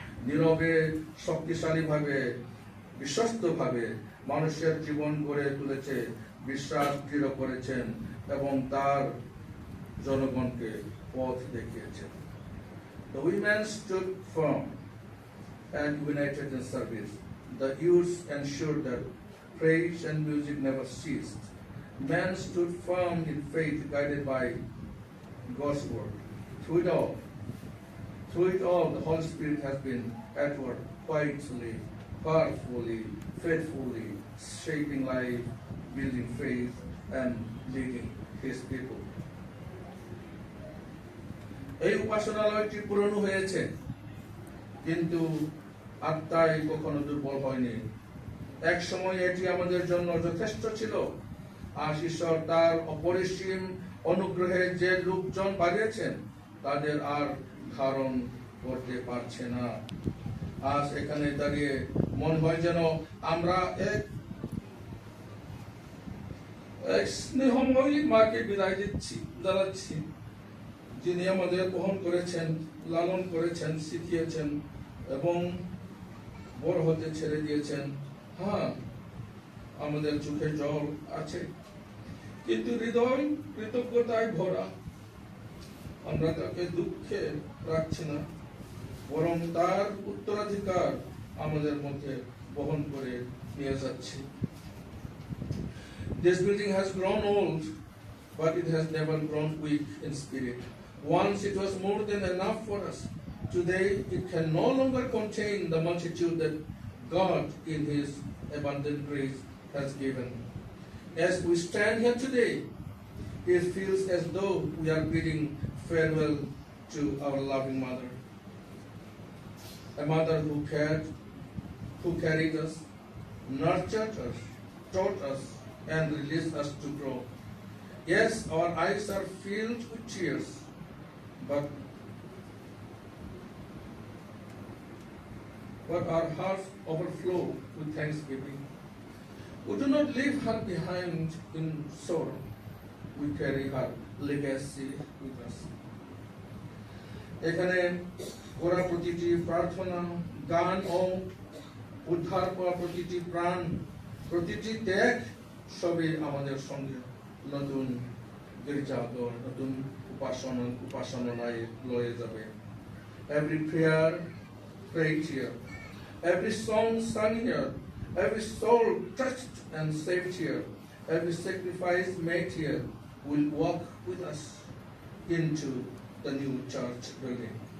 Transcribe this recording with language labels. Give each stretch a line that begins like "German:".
Bangla: নীরবে শক্তিশালীভাবে বিশ্বস্তভাবে মানুষের জীবন গড়ে তুলেছে, বিশ্বাস দৃঢ় করেছেন এবং তার জনগণকে পথ দেখিয়েছেন।
English: The women stood firm and united in service. The youths ensured that praise and music never ceased. Men stood firm in faith, guided by God's word. Through it all, the Holy Spirit has been at work quietly, powerfully, faithfully, shaping life, building faith, and leading His people.
Bangla: এই উপাসনালয়টি পুরনো হয়েছে, কিন্তু আত্মায় কখনো দুর্বল হয়নি। এক সময় এটি আমাদের জন্য যথেষ্ট ছিল। আজ ঈশ্বর তার অপরিসীম অনুগ্রহে যে লোকজন বাড়িয়েছেন তাদের আর ধারণ করতে পারছে না। আজ এখানে দাঁড়িয়ে মনে হয় যেন আমরা এক স্নেহময়ী মাকে বিদায় জানাচ্ছি, যিনি আমাদের বহন করেছেন, লালন করেছেন, শিখিয়েছেন এবং বড় হতে ছেড়ে দিয়েছেন। হ্যাঁ, আমাদের চোখে জল আছে, কিন্তু হৃদয় কৃতজ্ঞতায় ভরা। আমরা তাকে দুঃখে রাখছি না, বরং তার উত্তরাধিকার আমাদের মধ্যে বহন করে নিয়ে যাচ্ছি।
English: This building has grown old, but it has never grown weak in spirit. Once it was more than enough for us. Today it can no longer contain the multitude that God in His abundant grace has given. As we stand here today, it feels as though we are bidding farewell to our loving mother. A mother who carried us, nurtured us, taught us, and released us to grow. Yes, our eyes are filled with tears, but our hearts overflow with thanksgiving. We do not leave her behind in sorrow. We carry her legacy with us.
Bangla: এখানে করা প্রতিটি প্রার্থনা, গান ও উদ্ধার পাওয়া প্রতিটি প্রাণ, প্রতিটি ত্যাগ সবই আমাদের সঙ্গে নতুন গির্জাঘর, নতুন উপাসনায় লয়ে যাবে।
English: Every prayer prayed here, every song sung here, every soul touched and saved here, every sacrifice made here will walk with us into the new church building.